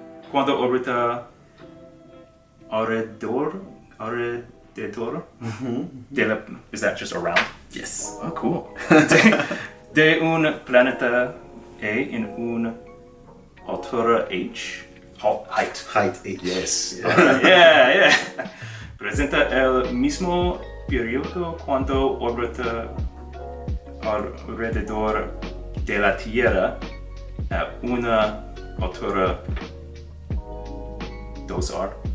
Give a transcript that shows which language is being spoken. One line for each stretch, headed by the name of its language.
Spanish: Cuando orbita alrededor
English: alrededor is that just around? Yes. Oh, cool.
Spanish: de un planeta E en un altura H.
English: Height. Height H. Yes. Yeah.
Spanish: Presenta el mismo periodo cuando orbita alrededor de la Tierra a una altura 2R.